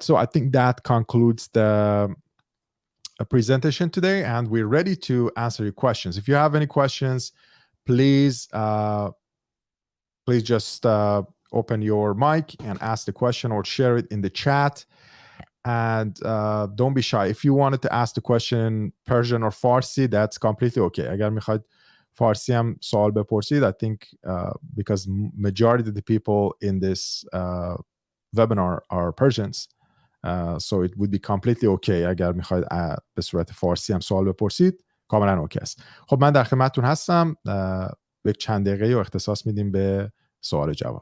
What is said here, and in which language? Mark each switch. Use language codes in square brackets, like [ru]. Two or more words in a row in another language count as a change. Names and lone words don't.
[en] So I think that concludes the presentation today, and we're ready to answer your questions. If you have any questions, please just open your mic and ask the question, or share it in the chat. And don't be shy. If you wanted to ask the question Persian or Farsi, that's completely okay. [fa] اگر میخواید فارسی هم سوال بپرسید, [en] I think because majority of the people in this webinar are Persians, so it would be completely okay [fa] اگر میخواید به صورت فارسی هم سوال بپرسید, کاملا اوکی است. خب من در خدمتتون هستم. به چند دقیقه رو اختصاص میدیم به سوال جواب.